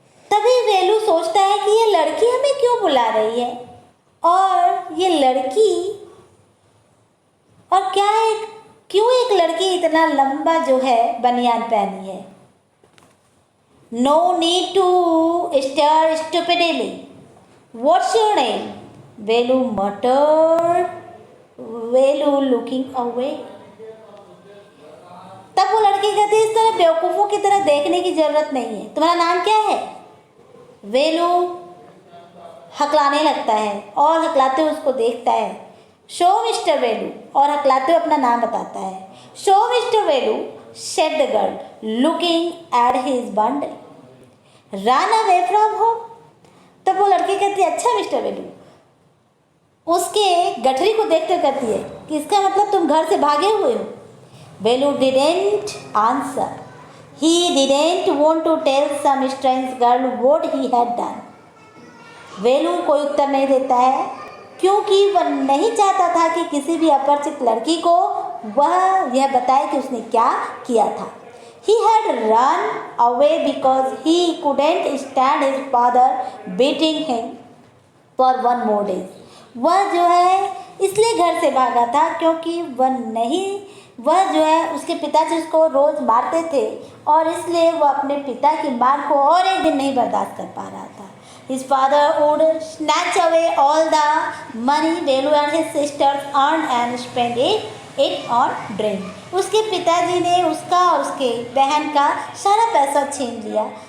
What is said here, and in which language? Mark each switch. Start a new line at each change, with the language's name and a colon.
Hindi: तभी वेलू सोचता है कि ये लड़की हमें क्यों बुला रही है और ये लड़की और क्यों एक लड़की इतना लंबा जो है बनियान पहनी है।
English: No need to stare stupidly. What's your name? Velu muttered. Velu looking away.
Hindi: तब वो लड़की कहती है इस तरह बेवकूफ़ों की तरह देखने की जरूरत नहीं है। तुम्हारा नाम क्या है? वेलू हकलाने लगता है और हकलाते हुए उसको देखता है। शो मिस्टर वेलू, और हकलाते हुए अपना नाम बताता है।
English: So mister Velu, said the girl, looking at his bundle. Run away from home.
Hindi: तब वो लड़की कहती है अच्छा मिस्टर वेलू, उसके गठरी को देखते कहती है कि इसका मतलब तुम घर से भागे हुए हो।
English: Velu didn't answer. He didn't want to tell some strange girl what he had done.
Hindi: वेलू कोई उत्तर नहीं देता है क्योंकि वह नहीं चाहता था कि किसी भी अपरिचित लड़की को वह यह बताए कि उसने क्या किया था।
English: He had run away because he couldn't stand his father beating him for one more day.
Hindi: वह जो है इसलिए घर से भागा था क्योंकि वह जो है उसके पिताजी उसको रोज़ मारते थे और इसलिए वह अपने पिता की मार को और एक दिन नहीं बर्दाश्त कर पा रहा था।
English: His father would snatch away all the money Velu and his sisters earned and spend it on drink.
Hindi: उसके पिताजी ने उसका और उसके बहन का सारा पैसा छीन लिया।